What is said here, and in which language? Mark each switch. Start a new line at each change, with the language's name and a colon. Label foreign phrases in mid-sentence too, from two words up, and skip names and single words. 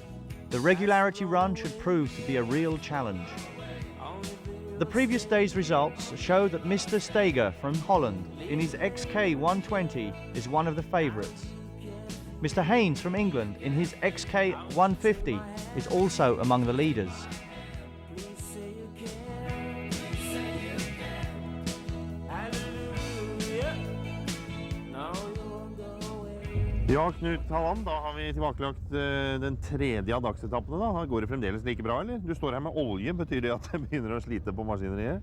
English: The regularity run should prove to be a real challenge. The previous day's results show that Mr. Steger from Holland in his XK 120 is one of the favourites. Mr. Haynes from England in his XK 150 is also among the leaders.
Norwegian: Ja, Knut Halland, da har vi tilbakelagt den tredje av dagsetappene. Da går det fremdeles like bra, eller? Du står her med olje, betyr det at det begynner å slite på maskineriet?